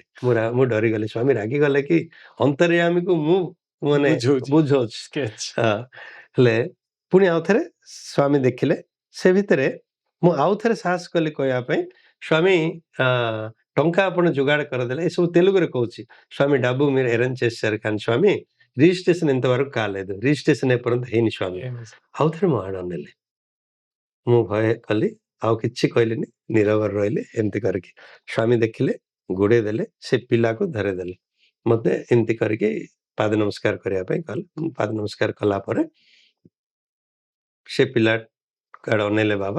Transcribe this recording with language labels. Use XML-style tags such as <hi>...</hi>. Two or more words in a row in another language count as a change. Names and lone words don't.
<or>ମୁଁ ଡରିଗଲି, ସ୍ୱାମୀ ରାଗିଗଲେ କି ଅନ୍ତର୍ୟାମୀକୁ ମୁଁ ମାନେ ବୁଝଉଛି। ହେଲେ ପୁଣି ଆଉଥରେ ସ୍ୱାମୀ ଦେଖିଲେ। ସେ ଭିତରେ ମୁଁ ଆଉଥରେ ସାହସ କଲି କହିବା ପାଇଁ, ସ୍ୱାମୀ ଟଙ୍କା ଆପଣ ଯୋଗାଡ଼ କରିଦେଲେ, ଏସବୁ ତେଲୁଗୁରେ କହୁଛି।</or> <te>స్వామి డబ్బు మీరు అరేంజ్ చేశారు, కానీ స్వామి రిజిస్ట్రేషన్ ఇంతవరకు కాలేదు, రిజిస్ట్రేషన్ ఎప్పుడు</te> <or>ହେଇନି ସ୍ୱାମୀ। ଆଉଥରେ ମୋ ଆଡ଼େ ଅନେଇଲେ। ମୁଁ ଭୟ କଲି, ଆଉ କିଛି କହିଲିନି, ନୀରବରେ ରହିଲି। ଏମିତି କରିକି ସ୍ୱାମୀ ଦେଖିଲେ, ଗୋଡ଼େଇ ଦେଲେ, ସେ ପିଲାକୁ ଧରେଇଦେଲେ। ମୋତେ ଏମିତି କରିକି ପାଦ ନମସ୍କାର କରିବା ପାଇଁ କହିଲେ। ମୁଁ ପାଦ ନମସ୍କାର କଲା ପରେ ସେ ପିଲା ଆଡ଼େ ଅନେଇଲେ ବାବା।</or>